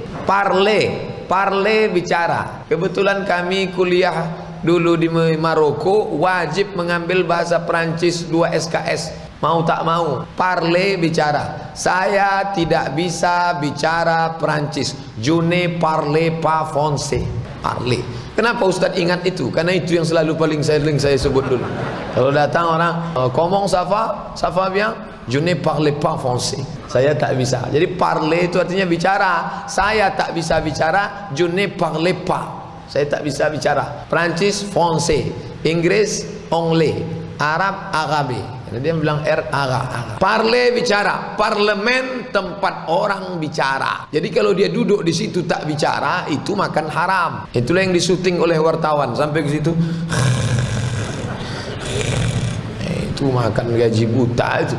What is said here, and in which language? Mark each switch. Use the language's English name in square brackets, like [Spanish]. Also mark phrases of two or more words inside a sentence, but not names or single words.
[Indonesian] Parler, parler bicara. Kebetulan kami kuliah dulu di Maroko, wajib mengambil bahasa Prancis 2 SKS. Mau tak mau, parler bicara. Saya tidak bisa bicara Prancis. [French] Je ne parle pas français. [Indonesian] Parler. Kenapa Ustadz ingat itu? Karena itu yang selalu paling sering saya sebut dulu. Kalau datang orang, [French] comment ça va? Ça va bien? Je ne parle pas français. [Indonesian] Saya tak bisa. Jadi parler itu artinya bicara. Saya tak bisa bicara. [French] Je ne parle pas. [Indonesian] Saya tak bisa bicara. Prancis, français. Inggris, anglais. Arab, arabe. Karena dia bilang Arab. Parler bicara. Parlemen tempat orang bicara. Jadi kalau dia duduk di situ tak bicara, itu makan haram. Itulah yang disuting oleh wartawan. Sampai ke situ, itu makan gaji buta itu.